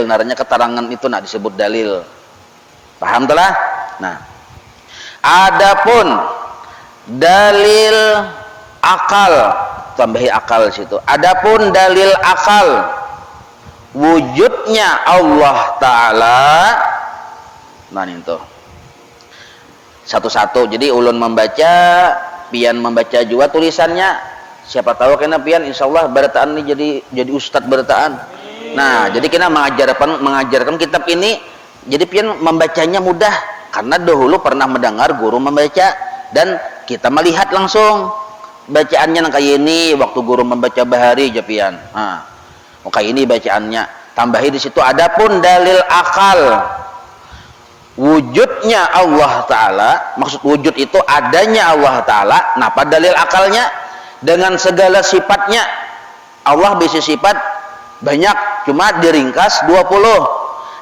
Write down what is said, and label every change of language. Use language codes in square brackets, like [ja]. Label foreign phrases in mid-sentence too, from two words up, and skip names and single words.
[bjn] Naranya keterangan itu disebut dalil. Paham telah? [id] Nah, adapun dalil akal, tambahi akal situ. Adapun dalil akal wujudnya Allah Ta'ala, nah itu satu-satu. [bjn] Jadi ulun membaca, pian membaca juga tulisannya. Siapa tahu kena pian insyaallah barataan ini jadi ustadz barataan. Nah, jadi kita mengajarkan kitab ini, jadi pian membacanya mudah karena dahulu pernah mendengar guru membaca dan kita melihat langsung bacaannya kayak ini waktu guru membaca bahari japian. [id] Nah, kayak ini bacaannya. Tambahi di situ adapun dalil akal wujudnya Allah Ta'ala. Maksud wujud itu adanya Allah Ta'ala. Nah, pada dalil akalnya dengan segala sifatnya. Allah bisa sifat banyak, cuma diringkas 20.